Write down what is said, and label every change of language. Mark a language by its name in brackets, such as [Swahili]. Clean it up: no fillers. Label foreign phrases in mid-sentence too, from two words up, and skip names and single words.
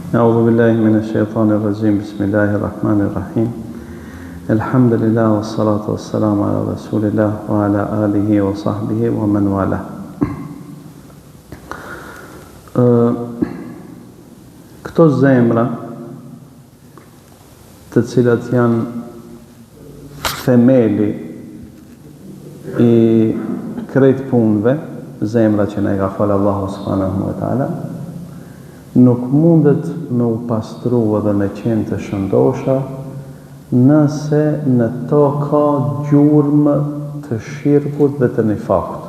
[Arabic] أعوذ بالله من الشيطان الرجيم بسم الله الرحمن الرحيم الحمد لله والصلاة والسلام على رسول الله وعلى آله وصحبه ومن والاه. [Albanian] Këto zemra të cilat janë themeli i krejt punëve, zemra që ne ka falë Allahu [Arabic] سبحانه وتعالى, [Albanian] nuk mundet me u pastru edhe me qenë të shëndosha nëse në to ka gjurmë të shirkut dhe të nifakut.